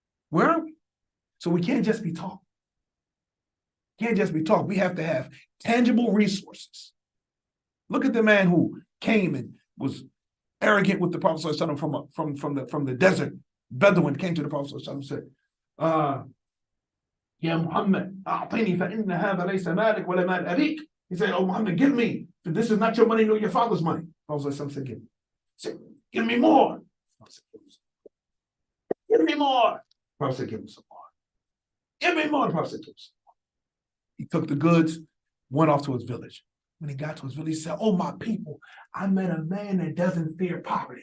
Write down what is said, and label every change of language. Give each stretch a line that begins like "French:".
English: Where are we? So we can't just be talk. Can't just be talk. We have to have tangible resources. Look at the man who came and was arrogant with the Prophet from the desert. Bedouin came to the Prophet and said,
Arabic: Ya Muhammad, أعطني فإن هذا ليس مالك ولا مال أبيك.
English: He said, oh Muhammad, give me, for this is not your money nor your father's money. Prophet said, give me. He said, give me more. Give me more. Prophet said, give me some more. Give me more. Prophet said, give me some more. He took the goods, went off to his village. When he got to his village, he said, oh my people, I met a man that doesn't fear poverty.